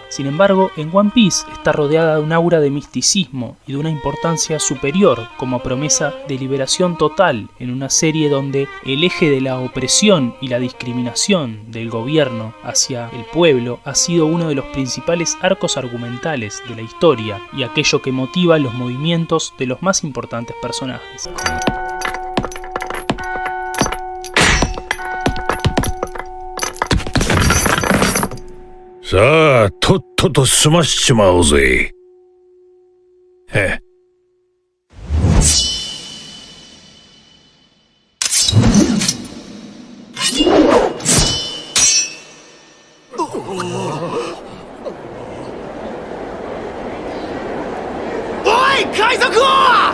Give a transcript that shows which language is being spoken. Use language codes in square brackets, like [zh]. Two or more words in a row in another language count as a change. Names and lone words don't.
[es] Sin embargo, en One Piece está rodeada de un aura de misticismo y de una importancia superior como promesa de liberación total en una serie donde el eje de la opresión y la discriminación del gobierno hacia el pueblo ha sido uno de los principales arcos argumentales de la historia y aquello que motiva los movimientos de los más importantes personajes. [ja] さあ、とっとと済ましちまおうぜ。へ。海賊王！